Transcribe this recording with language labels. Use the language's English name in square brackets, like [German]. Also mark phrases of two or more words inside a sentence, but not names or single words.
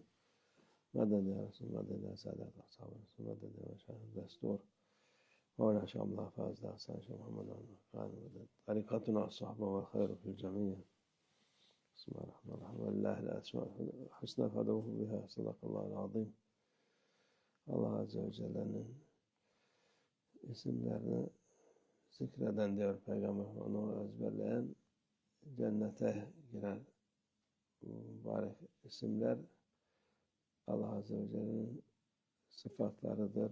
[Arabic] مدد يا رسول، مدد يا سادات أصحاب الرسول، مدد يا مشايخ الدستور مولانا شيخ عبد الله فاز داستان شيخ محمد كان مدد طريقتنا الصحبة والخير في الجميع. بسم الله الرحمن الرحيم. ولله الأسماء الحسنى فادعوه بها. صدق الله العظيم. [Turkish] Allah Azze ve Celle'nin isimlerini zikreden diyor Peygamber, onu ezberleyen cennete girer. Bu mübarek isimler Allah Azze ve Celle'nin sıfatlarıdır.